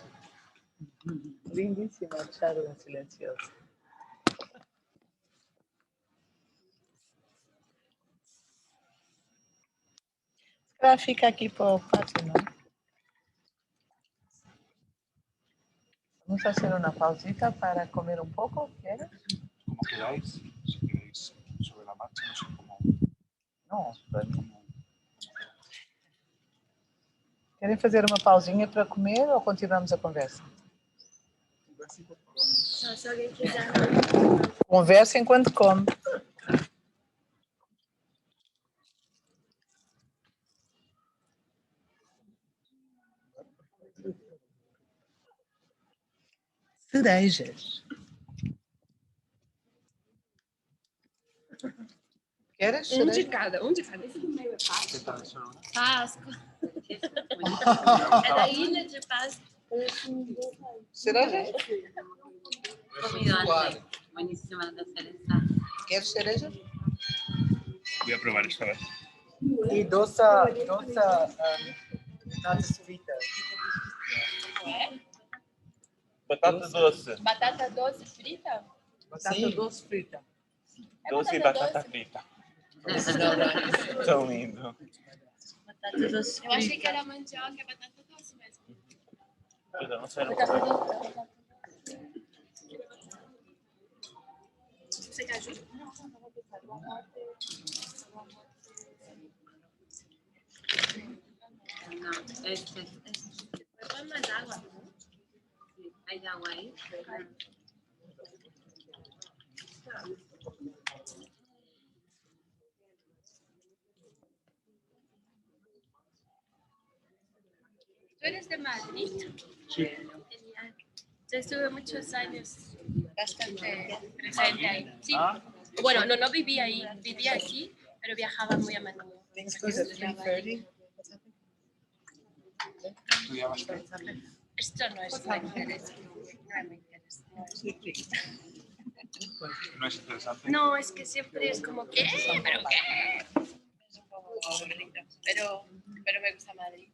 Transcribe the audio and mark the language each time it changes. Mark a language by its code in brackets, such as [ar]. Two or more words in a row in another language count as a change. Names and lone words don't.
[pt] Lindíssima, deixaram silencioso. Se calhar fica aqui para o pátio, não é? [es] Vamos hacer una pausita para comer un poco, ¿quieres? Como queráis, si queréis sobre la marcha, no sé cómo. [pt] Não, querem fazer uma pausinha para comer ou continuamos a conversa? Só se alguém quiser. Conversa enquanto come. Cerejas. Queres Um de cereja? cada, um de cada. Esse do meio é fácil. Páscoa. É da ilha de Páscoa. Cerejas? [es] Comido antes. Buenísima la cereza. [pt] Queres cereja? [es] Voy a probar esta vez. [pt] E doce natas fritas. Batata doce. Batata doce frita? Batata Sim. doce frita. É Doce e batata frita. Tão lindo. Batata doce frita. Eu achei que era mandioca, é batata doce mesmo. Pois eu não sei. Batata doce. Você quer ajuda? [es] No, este. [pt] Põe mais água. [es] Sí, hay agua ahí. ¿Tú eres de Madrid? Sí. Genial. Yo estuve muchos años bastante presente ahí. Sí. Ah, Bueno, no vivía ahí, vivía aquí, pero viajaba muy a menudo. [en] Things close at 3:30. [es] estudiabas qué? Esto no es muy interesante. No es muy interesante. No es interesante. No, es que siempre es como, ¿qué? ¿Pero qué? Es un poco aburrido, pero me gusta Madrid.